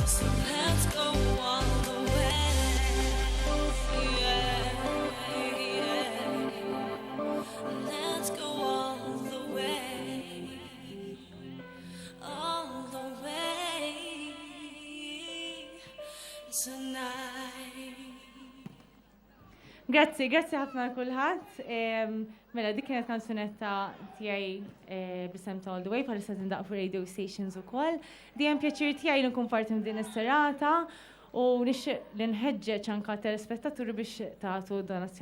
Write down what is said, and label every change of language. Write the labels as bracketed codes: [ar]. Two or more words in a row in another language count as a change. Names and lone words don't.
[en] So let's go all the way. Let's go all the way. All the way tonight. [mt] Grazzi ħafna kulħadd. Mela dik kienet kanzunetta tiegħi b'isem ta' All the Way bħalissa tindaq fuq [en] radio stations [mt] ukoll. Dejjem pjaċir tiegħi li nkun parti minn din is-serata u nixtieq li nħeġġeġ anke telespettaturi biex tagħtu donazzjoni.